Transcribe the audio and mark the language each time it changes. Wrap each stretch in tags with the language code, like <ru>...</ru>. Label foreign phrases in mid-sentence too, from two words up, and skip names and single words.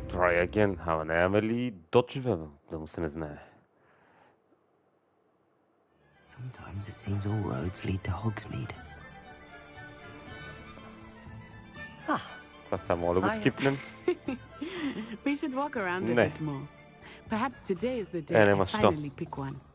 <en>Try again.</en> <bg>Ама нямаме ли дочеве, да му се не знае?</bg> <en>Sometimes it seems all roads lead to Hogsmeade.</en> <bg>Това само да го скипнем.</bg> <en>We should walk around a</en> <bg>Не.</bg> <en>bit more. Perhaps today is the day I</en> <bg>няма що.</bg> <en>finally pick one.</en>